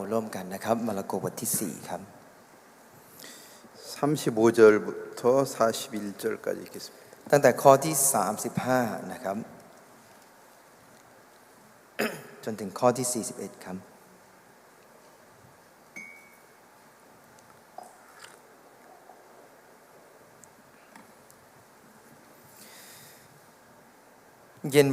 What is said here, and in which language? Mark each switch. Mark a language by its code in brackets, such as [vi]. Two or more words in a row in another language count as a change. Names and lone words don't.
[th] ร่วมกันนะครับมาระโกบทที่4ครับ [ko] 35절부터 41절까지 읽겠습니다. [th] ตั้งแต่ข้อที่35นะครับจนถึงข้อที่41ครับเย็น